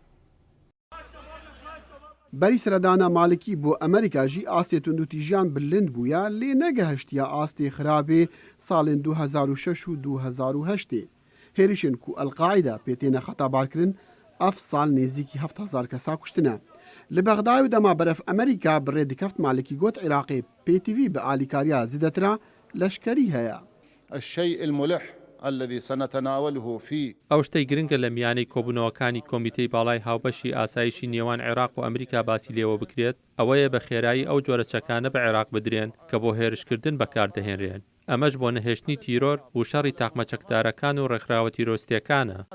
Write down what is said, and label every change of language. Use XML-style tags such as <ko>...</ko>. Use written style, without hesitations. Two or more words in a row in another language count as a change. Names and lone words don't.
<ku>Berî seredana Malikî bo Amerîka jî astê tundûtîjiyan bilind bûye lê negehiştiye astê xirabê salên 2006 û 2008. Hêrişên ku El-Qaîda pê têne xetabarkirin ev sal nêzîkî 7000 kesa kuştine. Li Bexdayê û dema beref Amerîka bi rê dikeft Malikî got Iraqê PTV bi alîkariya zêdetira leşkerî heye.</ku> <ckb>ئەو شتەی گرنگە لە میانەی کۆبوونەوەکانی کۆمیتەی باڵای هاوبەشی ئاسایشی نێوان عێراق و ئەمریکا باسی لێوە بکرێت ئەوەیە بە خێرایی ئەو جۆرە چەکانە بە عێراق بدرێن کە بۆ هێرشکردن بەکاردەهێنرێن. ئەمەش بۆ نەهێشتنی تیرۆر و شەڕی تاقمە چەکدارەکان و ڕێکخراوە تیرۆستیەکانە.</ckb>